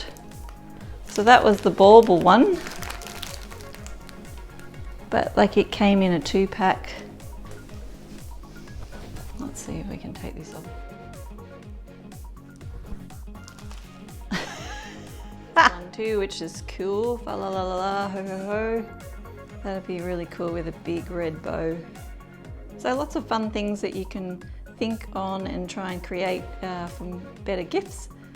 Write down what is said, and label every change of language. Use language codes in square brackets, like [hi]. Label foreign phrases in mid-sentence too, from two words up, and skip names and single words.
[en] So that was the bauble one, but like it came in a 2-pack. Let's see if we can take this off. One too, which is cool. Fa la la la la, ho ho ho. That'd be really cool with a big red bow. So lots of fun things that you can think on and try and create from better gifts.